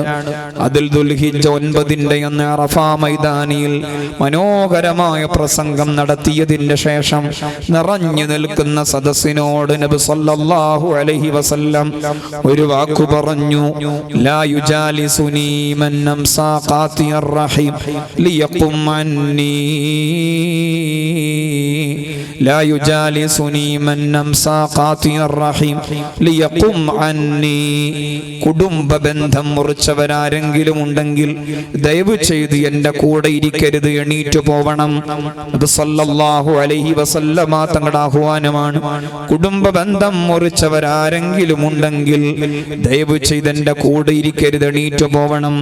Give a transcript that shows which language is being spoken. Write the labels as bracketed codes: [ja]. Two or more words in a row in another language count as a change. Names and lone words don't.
[ml] അതിൽ ദുൽഹിജ്ജ 9 അന്ന് അറഫ മൈതാനിയിൽ മനോഹരമായ പ്രസംഗം നടത്തിയതിന്റെ ശേഷം നിറഞ്ഞു നിൽക്കുന്ന സദസ്സിനോട് നബി [ar] صلى الله عليه وسلم [ml] ഒരു വാക്കു പറഞ്ഞു. [ar] لا يجالسني من أمسى قاطع الرحم ليقم عني لا يجالسني من نمسى قاطع الرحيم ليقم عني. [ml] കുടുംബ ബന്ധം മുറിച്ചവരാരെങ്കിലും ഉണ്ടെങ്കിൽ ദയവ് ചെയ്ത് എൻ്റെ കൂടെ ഇരിക്കരുത്, എണീറ്റു പോവണം. നബി [ar] صلى الله عليه وسلم [ml] തങ്ങളുടെ ആഹ്വാനമാണ്. കുടുംബ ബന്ധം മുറിച്ചവരാരെങ്കിലും ഉണ്ടെങ്കിൽ ദയവ് ചെയ്ത് എൻ്റെ കൂടെ ഇരിക്കരുത്, എണീറ്റു പോവണം.